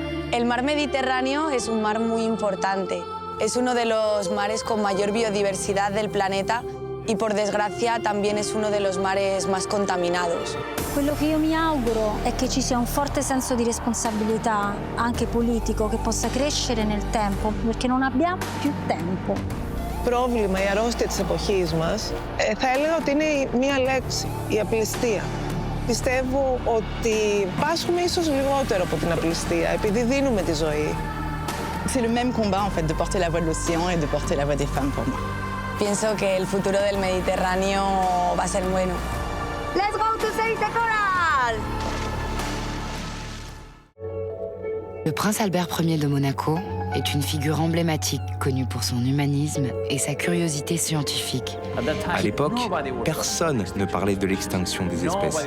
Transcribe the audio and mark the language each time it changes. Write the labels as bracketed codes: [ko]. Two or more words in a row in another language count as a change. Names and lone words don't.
[es] El mar Mediterráneo es un mar muy importante. Es uno de los mares con mayor biodiversidad del planeta y por desgracia también es uno de los mares más contaminados. [it] Quello che io mi auguro è che ci sia un forte senso di responsabilità, anche politico, che possa crescere nel tempo, perché non abbiamo più tempo. [el] Πρόβλημα, η αρρώστια της εποχής μας, θα έλεγα ότι είναι μία λέξη, η απληστία. Πιστεύω ότι πάσχουμε ίσως λιγότερο από την απληστία, επειδή δίνουμε τη ζωή. [fr] C'est le même combat, en fait, de porter la voix de l'océan et de porter la voix des femmes pour moi. [es] Pienso que el futuro del Mediterráneo va a ser bueno. [en] Let's go to Sainte Coral! [fr] Le prince Albert Ier de Monaco est une figure emblématique, connue pour son humanisme et sa curiosité scientifique. À l'époque, personne ne parlait de l'extinction des espèces.